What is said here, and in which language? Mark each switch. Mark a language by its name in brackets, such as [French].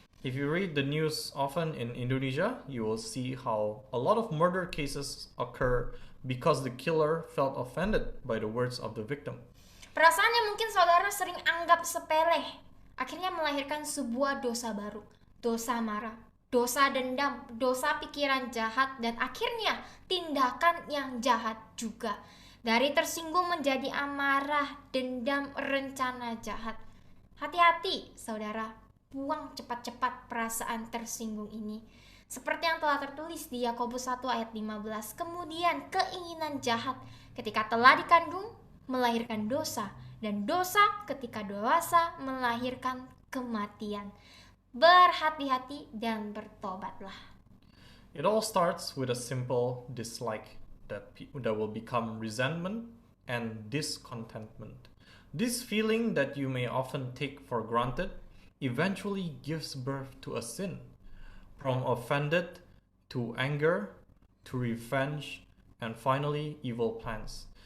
[English] If you read the news often in Indonesia, you will see how a lot of murder cases occur because the killer felt offended by the words of the victim. [Indonesian] Perasaan yang mungkin saudara sering anggap sepele, akhirnya melahirkan sebuah dosa baru, dosa marah, dosa dendam, dosa pikiran jahat, dan akhirnya tindakan yang jahat juga. Dari tersinggung menjadi amarah, dendam, rencana jahat. Hati-hati, saudara, buang cepat-cepat perasaan tersinggung ini. Seperti yang telah tertulis di Yakobus 1 ayat 15, kemudian keinginan jahat ketika telah dikandung melahirkan dosa, dan dosa ketika dewasa melahirkan kematian. Berhati-hati dan bertobatlah. [English] It all starts with a simple dislike that will become resentment and discontentment. This feeling that you may often take for granted eventually gives birth to a sin. From offended to anger to revenge and finally evil plans.